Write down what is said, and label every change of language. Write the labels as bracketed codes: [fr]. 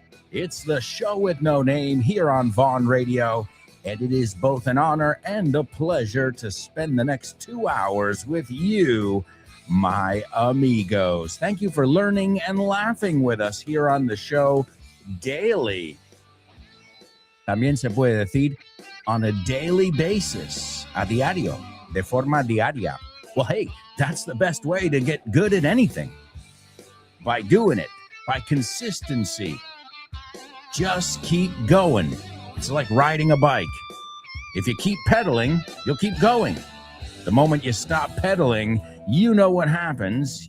[en] It's the show with no name here on Vaughn Radio, and it is both an honor and a pleasure to spend the next 2 hours with you, my amigos. Thank you for learning and laughing with us here on the show daily. [es] También se puede decir on a daily basis, a diario, de forma diaria. [en] Well, hey, that's the best way to get good at anything. By doing it, by consistency. Just keep going. It's like riding a bike. If you keep pedaling, you'll keep going. The moment you stop pedaling, you know what happens.